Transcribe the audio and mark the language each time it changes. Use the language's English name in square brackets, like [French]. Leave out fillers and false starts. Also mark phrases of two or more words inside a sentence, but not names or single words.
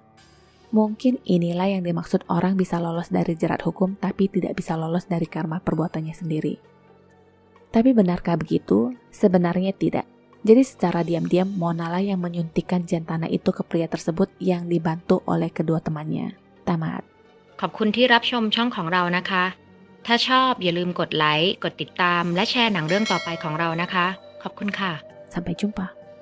[Indonesian] Mungkin inilah yang dimaksud orang bisa lolos dari jerat hukum tapi tidak bisa lolos dari karma perbuatannya sendiri. Tapi benarkah begitu? Sebenarnya tidak. Jadi secara diam-diam Mona lah yang menyuntikkan Zentana itu ke pria tersebut yang dibantu oleh kedua temannya. Tamat. [Thai] ขอบคุณที่รับชมช่องของเรานะคะ ถ้าชอบอย่าลืมกดไลค์ กดติดตาม และแชร์หนังเรื่องต่อไปของเรานะคะ ขอบคุณค่ะ [Indonesian] Sampai jumpa.